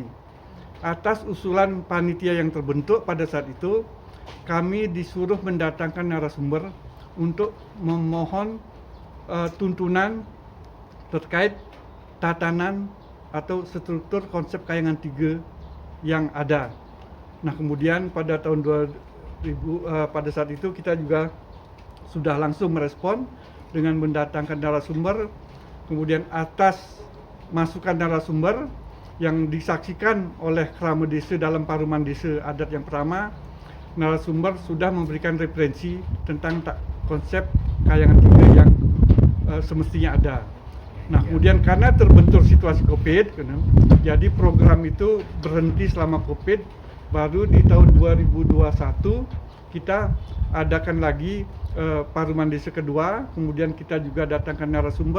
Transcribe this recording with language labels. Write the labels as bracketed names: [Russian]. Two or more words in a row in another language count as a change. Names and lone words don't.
[Indonesian] Atas usulan panitia yang terbentuk pada saat itu, kami disuruh mendatangkan narasumber untuk memohon tuntunan terkait tatanan atau struktur konsep Kayangan 3 yang ada. Nah, kemudian pada tahun 2000 pada saat itu kita juga sudah langsung merespon dengan mendatangkan narasumber. Kemudian atas masukan narasumber yang disaksikan oleh Krama Desa dalam paruman desa adat yang pertama, narasumber sudah memberikan referensi tentang konsep Kayangan 3 yang semestinya ada. Nah, kemudian karena terbentur situasi COVID, jadi program itu berhenti selama COVID. Baru di tahun 2021 kita adakan lagi paruman desa kedua, kemudian kita juga datangkan narasumber.